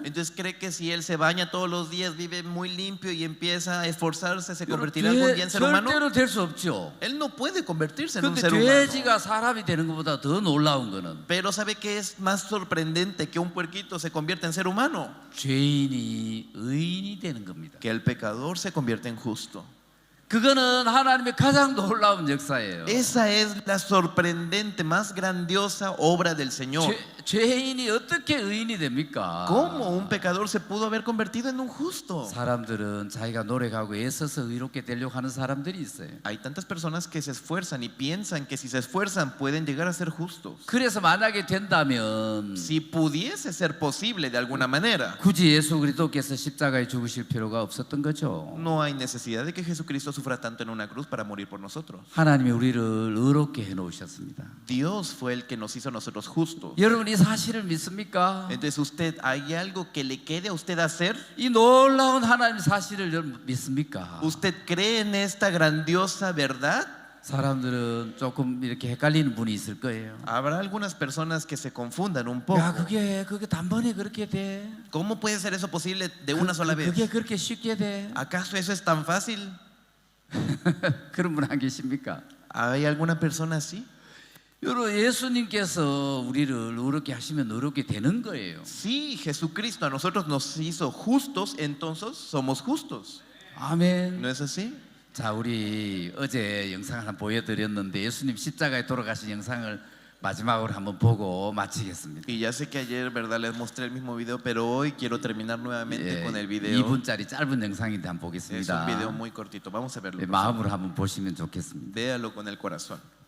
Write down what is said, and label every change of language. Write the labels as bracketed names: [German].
[Spanish] Entonces, ¿cree que si él se baña todos los días, vive muy limpio y empieza a esforzarse, se convertirá algún día en ser humano? [Korean] 절대로 될 수 없죠. [Spanish] Él no puede convertirse en un [Korean] 근데 [Spanish] ser humano. [Korean] 돼지가 사람이 되는 것보다 더 놀라운 거는 [Spanish] Pero ¿sabe qué es más sorprendente que un puerquito se convierta en ser humano? [Korean] 죄인이 의인이 되는 겁니다. [Spanish] Que el pecador se convierte en justo. [Korean] 그거는 하나님의 가장 놀라운 역사예요. [Spanish] Esa es la sorprendente, más grandiosa obra del Señor. [Korean] 죄인이 어떻게 의인이 됩니까? [Spanish] ¿Cómo un pecador se pudo haber convertido en un justo? [Korean] 사람들은 자기가 노력하고 애써서 의롭게 되려고 하는 사람들이 있어요. [Spanish] Hay tantas personas que se esfuerzan y piensan que si se esfuerzan pueden llegar a ser justos. [Korean] 그래서 만약에 된다면 [Spanish] Si pudiese ser posible de alguna manera, [Korean] 굳이 예수 그리스도께서 십자가에 죽으실 필요가 없었던 거죠. [Spanish] no hay necesidad de que Jesucristo sufra tanto en una cruz para morir por nosotros. [Korean] 하나님이 우리를 의롭게 해놓으셨습니다. [Spanish] Dios fue el que nos hizo a nosotros justos. [Korean] 여러분 이 사실을 믿습니까? [Spanish] Entonces, usted, ¿hay algo que le quede a usted hacer? [Korean] 이 놀라운 하나님 사실을 여러분 믿습니까? [Spanish] ¿Usted cree en esta grandiosa verdad? [Korean] 사람들은 조금 이렇게 헷갈리는 분이 있을 거예요. [Spanish] Habrá algunas personas que se confundan un poco. [Korean] 야 그게 단번에 그렇게 돼? [Spanish] ¿Cómo puede ser eso posible de una sola vez? [Korean] 그게 그렇게 쉽게 돼? [Spanish] ¿Acaso eso es tan fácil? [Korean] 그런 분 안 계십니까? [Spanish] ¿Hay alguna persona así? [Korean] 여러분 예수님께서 우리를 의롭게 하시면 의롭게 되는 거예요. [Spanish] Sí, Jesucristo a nosotros nos hizo justos, entonces somos justos. [Korean] 아멘. [Spanish] ¿No es así? [Korean] 자, 우리 어제 영상을 한번 보여드렸는데 예수님 십자가에 돌아가신 영상을 마지막으로 한번 보고 마치겠습니다. [Spanish] Y ya sé que ayer, verdad, les mostré el mismo video, pero hoy quiero terminar nuevamente con el video. [Korean] 2분짜리 짧은 영상인데 한번 [Spanish] Es [Korean] 보겠습니다. [Spanish] un video muy cortito. Vamos a verlo. [Korean] 네, [Spanish] por favor. [Korean] 마음으로 한번 보시면 좋겠습니다. [Spanish] Véalo con el corazón.